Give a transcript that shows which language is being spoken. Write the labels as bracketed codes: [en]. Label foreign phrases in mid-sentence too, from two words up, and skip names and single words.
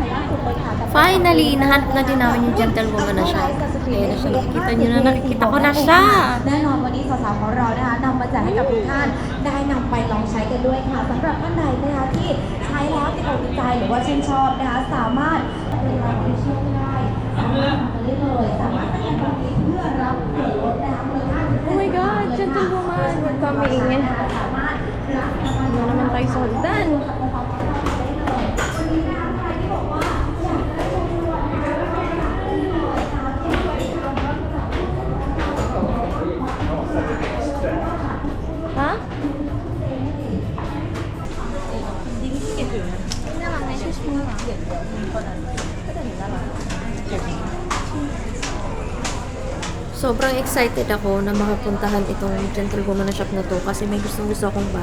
[tl] Finally, nahanap na din namin yung gentlewoman na siya. Ayan na siya, nakikita nyo na, nakikita ko na siya. [th] แน่นอนวันนี้สาวๆของเรานะคะนำมาแจกให้กับทุกท่านได้นำไปลองใช้กันด้วยค่ะสำหรับท่านใดนะคะที่ใช้แล้วติดอกติดใจหรือว่าชื่นชอบนะคะสามารถเป็นรายที่เชื่อไม่ได้สามารถทำกันได้เลยสามารถสแกนตรงนี้เพื่อรับส่วนลดนะคะมูลค่าถึง [en] Oh my God, gentlewoman, we're coming. [th] สามารถรับ [tl] Ano naman tayo sa hagdan? Ha? Sobrang excited ako na makapuntahan itong gentlewoman na shop na to kasi may gusto akong bag.